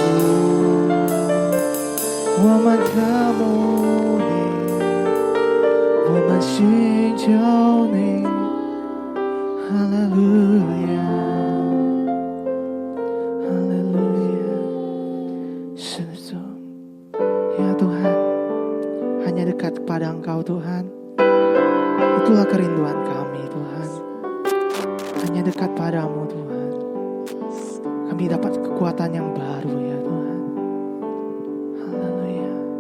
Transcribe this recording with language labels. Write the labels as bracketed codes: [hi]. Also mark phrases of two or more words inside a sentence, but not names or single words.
[zh] 稣，我们渴慕你，我们寻求你，哈利路亚，哈利路亚。 [id] 是的 Tuhan, ya Tuhan, hanya dekat kepada Engkau Tuhan. Itulah kerinduan kami Tuhan. Hanya dekat padamu Tuhan. Kami dapat kekuatan yang baru ya Tuhan. Haleluya.